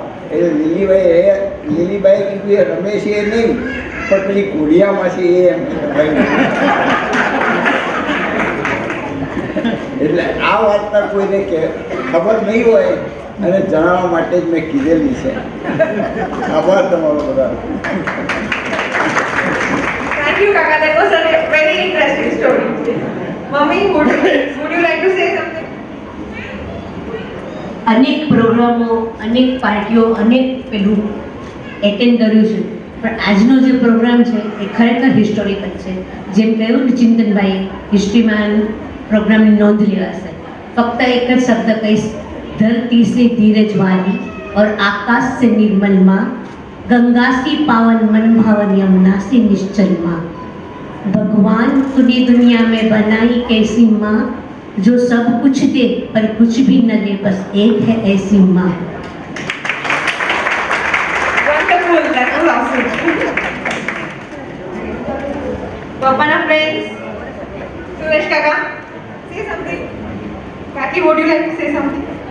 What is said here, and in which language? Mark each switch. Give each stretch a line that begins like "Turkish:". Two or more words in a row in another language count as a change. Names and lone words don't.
Gujarati: એટલે લીલીબાઈએ કીધું એ રમેશ એ નહીં પણ પેલી ઘોડિયામાં છે એ એમ ભાઈ. એટલે આ વાર્તા કોઈને ખબર નહીં હોય અને જણાવવા માટે જ મેં કીધેલી છે. આભાર તમારો બધા.
English: Thank you, Kaka. That was a very interesting story. Mummy, would you like to say something?
Gujarati: અનેક પ્રોગ્રામો અનેક પાર્ટીઓ અનેક પેલું એટેન્ડ કર્યું છે પણ આજનો જે પ્રોગ્રામ છે એ ખરેખર હિસ્ટોરિકલ છે. જેમ કહ્યું ને ચિંતનભાઈ હિસ્ટ્રીમાં પ્રોગ્રામની નોંધ લેવાશે. ફક્ત એક જ શબ્દ કહીશ,
Hindi: धरती से धीरज वाली और आकाश से निर्मल माँ, गंगा सी पावन मन भावन यमुना सी निश्चल माँ. भगवान तूने दुनिया में बनाई कैसी माँ जो सब कुछ दे पर कुछ भी न ले, बस एक है ऐसी माँ.
English: Wonderful. That was awesome. Papana friends, Suresh Kaka, say something. Kaki, would you like to say something?